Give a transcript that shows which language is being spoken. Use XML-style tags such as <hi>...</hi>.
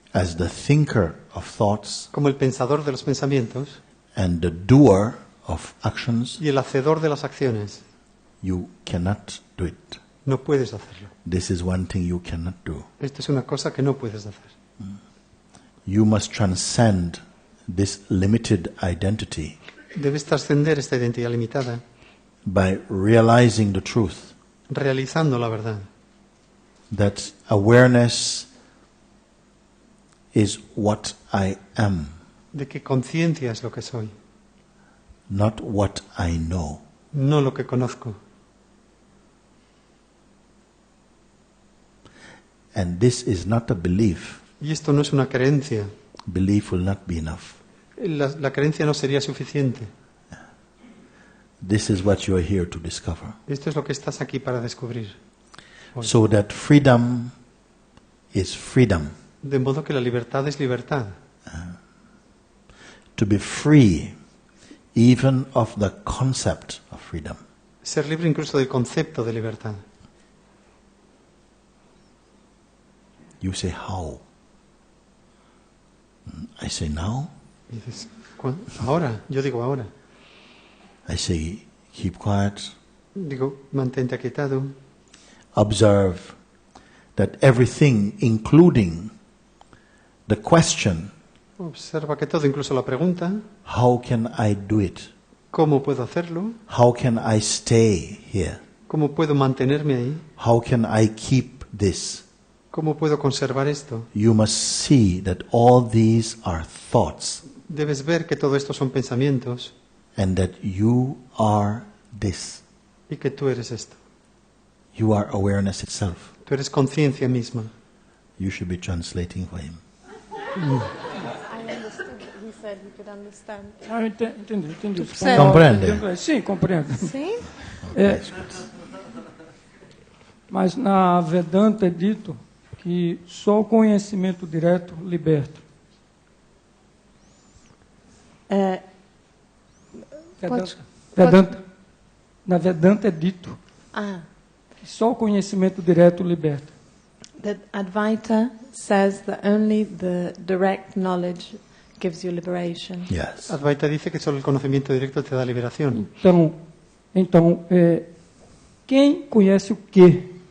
<en>as the thinker of thoughts</en> <es>como el pensador de los pensamientos</es> <en>and the doer of actions,</en> <es>y el hacedor de las acciones,</es> <en>you cannot do it.</en> <es>no puedes hacerlo.</es> <en>This is one thing you cannot do.</en> <es>Esto es una cosa que no puedes hacer.</es> <en>You must transcend this limited identity</en> <es>Debes trascender esta identidad limitada</es> <en>by realizing the truth</en> <es>realizando la verdad,</es> <en>that awareness is what I am,</en> <es>de que conciencia es lo que soy,</es> <en>not what I know.</en> <es>no lo que conozco.</es> <en>And this is not a belief.</en> <es>Y esto no es una creencia.</es> <en>Belief will not be enough.</en> <es>La creencia no sería suficiente.</es> <en>This is what you are here to discover.</en> <es>Esto es lo que estás aquí para descubrir. Hoy.</es> <en>So that freedom is freedom.</en> <es>De modo que la libertad es libertad.</es> <en>To be free even of the concept of freedom.</en> <es>Ser libre incluso del concepto de libertad.</es> <en>You say, how? I say, now.</en> <es>Y dices, ahora, yo digo ahora.</es> <en>I say, keep quiet.</en> <es>Digo, mantente aquietado.</es> <en>Observe that everything, including the question,</en> <es>Observa que todo, incluso la pregunta,</es> <en>how can I do it?</en> <es>¿cómo puedo hacerlo?</es> <en>How can I stay here?</en> <es>¿Cómo puedo mantenerme ahí?</es> <en>How can I keep this?</en> <es>¿Cómo puedo conservar esto?</es> <en>You must see that all these are thoughts</en> <es>Debes ver que todo esto son pensamientos</es> <en>and that you are this.</en> <es>y que tú eres esto.</es> <en>You are awareness itself.</en> <es>Tú eres conciencia misma.</es> <en>You should be translating for him. I understood that he said he could understand.</en> <pt>Ah, eu entendi. percebe? Compreende? Sim, compreendo. Sim? É, mas na Vedanta é dito que só o conhecimento direto liberta. Pode- Na Vedanta é dito que só o conhecimento direto liberta.</pt> <en>That Advaita says that only the direct knowledge gives you liberation. Yes.</en> <es>Advaita dice que solo el conocimiento directo te da liberación.</es> <pt>Então, quem conhece o quê?</pt>